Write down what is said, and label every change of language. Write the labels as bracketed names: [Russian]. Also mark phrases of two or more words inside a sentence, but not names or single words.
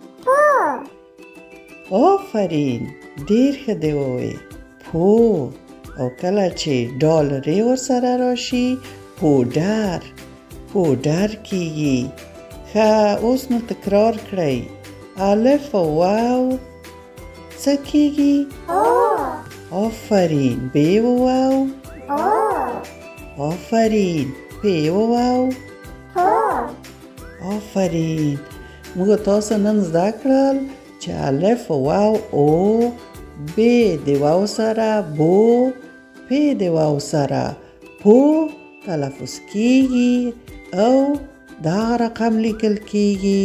[Pashto] آفرین، ډیر ښه دی ووایې. پو. او کله چې ډال ر ورسره راشي پوډر، پوډر کیږي. ښه، اوس نو تکرار کړئ. الف او واو څه کیږي؟ آفرین. ب و واو، آفرین. پ و واو، آفرین. موږ تاسو نن زده کړل چې الف و واو او، ب د واو سره بو، پ د واو سره پو تلفظ کیږي او دا رقم لیکل کیږي.